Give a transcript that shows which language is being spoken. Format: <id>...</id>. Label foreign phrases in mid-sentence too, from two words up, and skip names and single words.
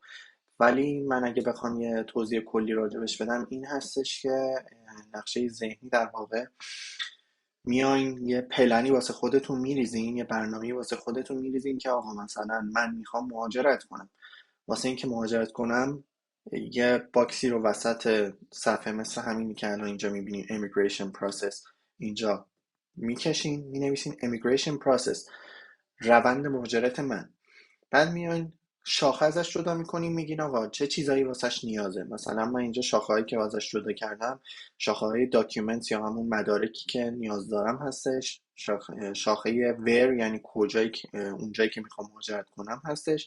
<fa>ولی من اگه بخوام یه توضیح کلی راجبش بدم این هستش که نقشه ذهنی در واقع میاین یه پلنی واسه خودتون میریزین، یه برنامه‌ای واسه خودتون میریزین که آقا مثلا من میخوام مهاجرت کنم. واسه اینکه مهاجرت کنم یه باکسی رو وسط صفحه مثل همینی که الان اینجا میبینین</fa> <en>immigration process</en> <fa>اینجا میکشین، مینویسین</fa> <en>immigration process،</en> <fa>روند مهاجرت من. بعد میاین شاخه ازش جدا میکنیم، میگین آقا چه چیزایی واسش نیازه. مثلا من اینجا شاخه هایی که ازش جدا کردم شاخه های داکیومنت یا همون مدارکی که نیاز دارم هستش. شاخه ویر یعنی کجایی اونجایی که میخوام مهاجرت کنم هستش.</fa>